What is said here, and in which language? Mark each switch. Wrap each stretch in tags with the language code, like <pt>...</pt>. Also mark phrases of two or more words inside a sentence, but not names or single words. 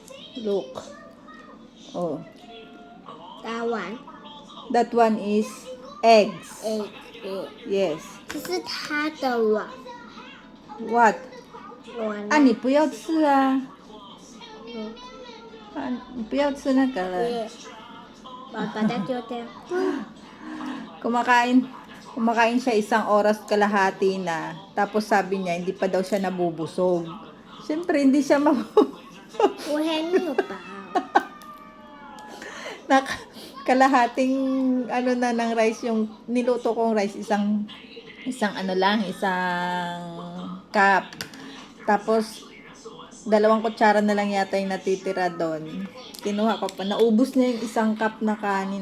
<en>Look. Oh. That one. That one is eggs. Egg. Yes.</en> <zh>这是它的卵。</zh> <en>What?</en> <zh>卵啊，你不要吃啊！嗯啊，你不要吃那个了。对，把它丢掉。</zh> <tl>Kumakain siya isang oras kalahati na. Tapos sabi niya, hindi pa daw siya nabubusog. Siyempre, hindi siya mabubusog.</tl> <zh>我还没有饱。</zh> <tl>Kalahating ano na ng rice yung niluto kong rice, isang cup. Tapos 2 kutsara na lang yata yung natitira doon. Kinuha ko pa, naubos niya yung 1 cup na kanin.</tl>